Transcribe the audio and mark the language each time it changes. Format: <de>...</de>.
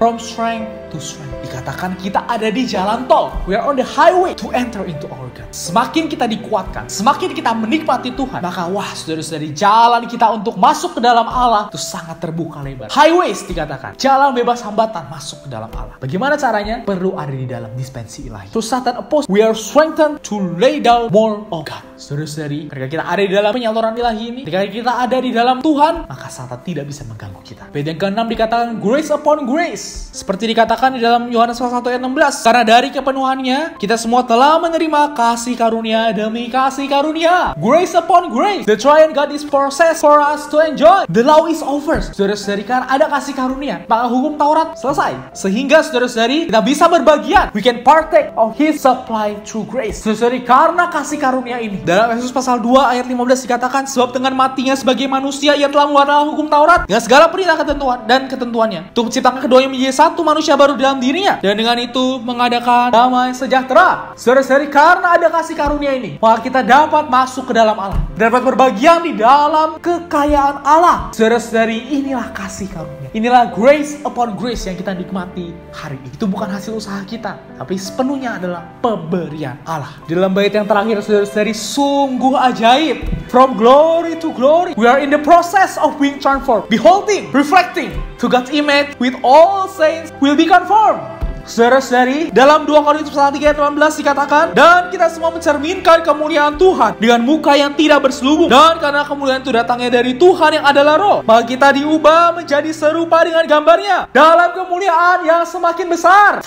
<en>From strength to strength.</en> <id>Dikatakan kita ada di jalan tol.</id> <en>We are on the highway to enter into our God.</en> <id>Semakin kita dikuatkan, semakin kita menikmati Tuhan, maka wah saudara-saudari, jalan kita untuk masuk ke dalam Allah itu sangat terbuka lebar. Highways dikatakan, jalan bebas hambatan masuk ke dalam Allah. Bagaimana caranya? Perlu ada di dalam dispensi ilahi.</id> <en>To Satan opposed, we are strengthened to lay down more of God.</en> <id>Saudara-saudari, ketika kita ada di dalam penyaluran ilahi ini, ketika kita ada di dalam Tuhan, maka Satan tidak bisa mengganggu kita. Bait yang ke-6 dikatakan</id> <en>grace upon grace.</en> <id>Seperti dikatakan di dalam Yohanes 1 ayat 16. Karena dari kepenuhannya, kita semua telah menerima kasih karunia demi kasih karunia.</id> <en>Grace upon grace. The triune God is processed for us to enjoy. The law is over.</en> <id>Saudara-saudari, karena ada kasih karunia, maka hukum Taurat selesai. Sehingga saudara-saudari, kita bisa berbagian.</id> <en>We can partake of His supply through grace.</en> <id>Saudara-saudari, karena kasih karunia ini, Dalam Efesus pasal 2 ayat 15 dikatakan, sebab dengan matinya sebagai manusia ia telah menguatkan hukum Taurat dengan segala perintah ketentuan dan ketentuannya, untuk menciptakan keduanya menjadi satu manusia baru dalam dirinya, dan dengan itu mengadakan damai sejahtera. Saudara-saudari, karena ada kasih karunia ini, maka kita dapat masuk ke dalam Allah, dapat berbagian di dalam kekayaan Allah. Saudara-saudari, inilah kasih karunia, inilah</id> <en>grace upon grace</en> <id>yang kita nikmati hari ini. Itu bukan hasil usaha kita, tapi sepenuhnya adalah pemberian Allah. Di dalam bait yang terakhir, saudara-saudari, sungguh ajaib.</id> <en>From glory to glory, we are in the process of being transformed, beholding, reflecting to God's image, with all saints will be conformed.</en> <id>Saudara-saudari, dalam 2 Korintus pasal 3 ayat 18 dikatakan, dan kita semua mencerminkan kemuliaan Tuhan dengan muka yang tidak berselubung, dan karena kemuliaan itu datangnya dari Tuhan yang adalah Roh, maka kita diubah menjadi serupa dengan gambarnya dalam kemuliaan yang semakin besar.</id>